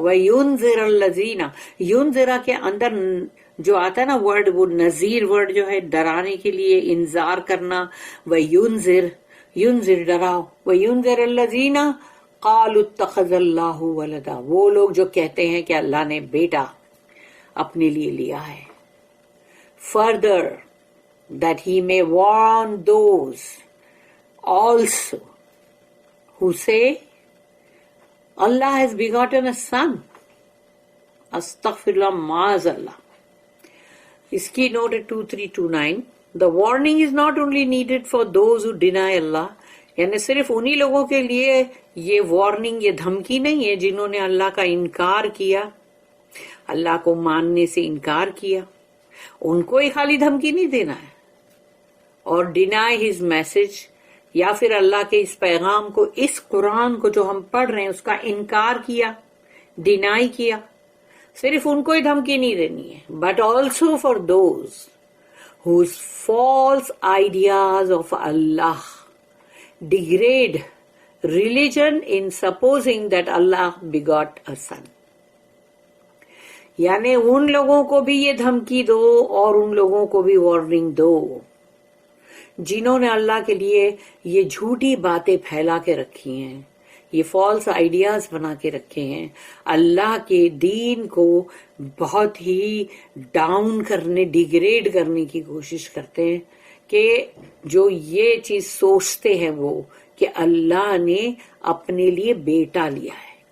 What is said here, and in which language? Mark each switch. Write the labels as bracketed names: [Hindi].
[Arabic] وَيُنذِرَ الَّذِينَ، [Urdu] يُنذِرَ کے اندر جو آتا ہے نا ورڈ، وہ نذیر ورڈ جو ہے، ڈرانے کے لیے، انذار کرنا. وَيُنذِرَ، ينذر ڈراؤ. [Arabic] وَيُنذِرَ الَّذِينَ قَالُوا اتَّخَذَ اللَّهُ وَلَدًا، [Urdu] وہ لوگ جو کہتے ہیں کہ اللہ نے بیٹا اپنے لیے لیا ہے. [English] Further that he may warn those also who say Allah has begotten a son. [Arabic] Astaghfirullah, ma'azallah. [Urdu] اس کی note 2329. [English] The warning is not only needed for those who deny Allah، [Urdu] یعنی صرف انہی لوگوں کے لیے یہ وارننگ، یہ دھمکی نہیں ہے جنہوں نے اللہ کا انکار کیا، اللہ کو ماننے سے انکار کیا. ان کو ہی خالی دھمکی نہیں دینا ہے. اور [English] deny his message، [Urdu] یا پھر اللہ کے اس پیغام کو، اس قرآن کو جو ہم پڑھ رہے ہیں اس کا انکار کیا، ڈینائی کیا، صرف ان کو ہی دھمکی نہیں دینی ہے. [English] But also for those whose false ideas of Allah degrade religion in supposing that Allah begot a son. [Urdu] یعنی ان لوگوں کو بھی یہ دھمکی دو اور ان لوگوں کو بھی وارننگ دو جنہوں نے اللہ کے لیے یہ جھوٹی باتیں پھیلا کے رکھی ہیں، یہ فالس آئیڈیاز بنا کے رکھے ہیں، اللہ کے دین کو بہت ہی ڈاؤن کرنے، ڈیگریڈ کرنے کی کوشش کرتے ہیں، کہ جو یہ چیز سوچتے ہیں وہ کہ اللہ نے اپنے لیے بیٹا لیا ہے.